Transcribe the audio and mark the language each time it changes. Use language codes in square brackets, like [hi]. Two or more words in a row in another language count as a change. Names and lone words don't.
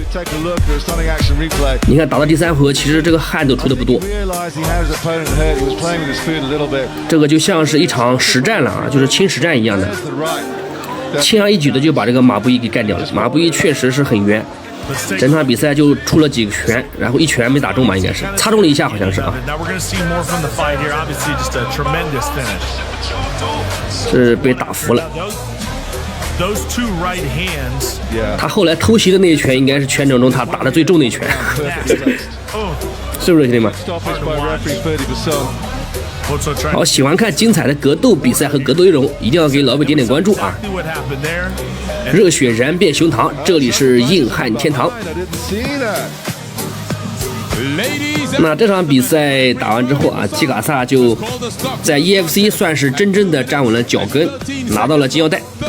[zh] 你看打到第3回合，其實這個汗都出的不多。這個就像是一場實戰了啊，就是輕實戰一樣的，輕而易舉的就把這個馬布伊給幹掉了。馬布伊確實是很冤。整場比賽就出了幾個拳，然後一拳沒打中吧，應該是擦中了一下，好像是啊。是被打服了。他後來偷襲的那一拳，應該是全場中他打的最重的一拳，是不是兄弟們？好，喜歡看精彩的格鬥比賽和格鬥內容，一定要給老偉點點關注啊！熱血燃遍胸膛，這裡是硬漢天堂。那這場比賽打完之後啊，吉卡薩就在 EFC 算是真正的站穩了腳跟，拿到了金腰帶。